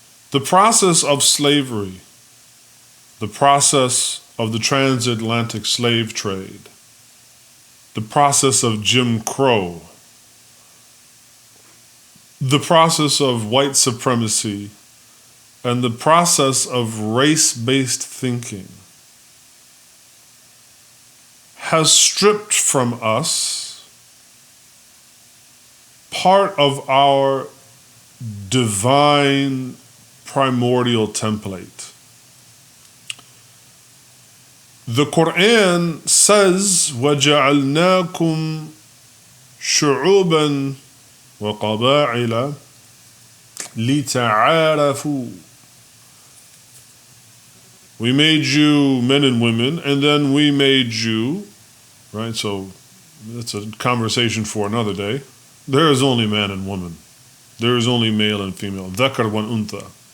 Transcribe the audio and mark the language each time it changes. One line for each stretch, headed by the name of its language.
English: The process of slavery, the process of the transatlantic slave trade, the process of Jim Crow, the process of white supremacy, and the process of race-based thinking has stripped from us part of our divine primordial template. The Quran says,
Arabic: وَجَعَلْنَاكُمْ شُعُوبًا وَقَبَائِلَ لِتَعَارَفُوا.
English: We made you men and women, and then we made you, right? So that's a conversation for another day. There is only man and woman. There is only male and female.
Arabic: ذَكَرْ وَالْأُنْثَى.